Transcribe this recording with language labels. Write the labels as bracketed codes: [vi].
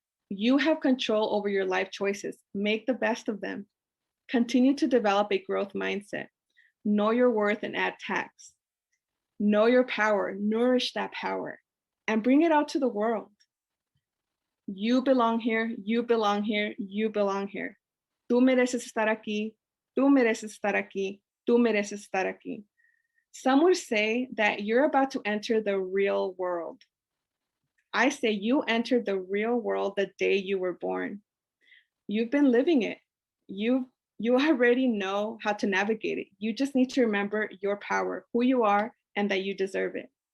[en] You have control over your life choices. Make the best of them. Continue to develop a growth mindset. Know your worth and add tax. Know your power, nourish that power, and bring it out to the world. You belong here, you belong here, you belong here. [es] Tú mereces estar aquí, tú mereces estar aquí, tú mereces estar aquí. [en] Some would say that you're about to enter the real world. I say you entered the real world the day you were born. You've been living it. You already know how to navigate it. You just need to remember your power, who you are, and that you deserve it.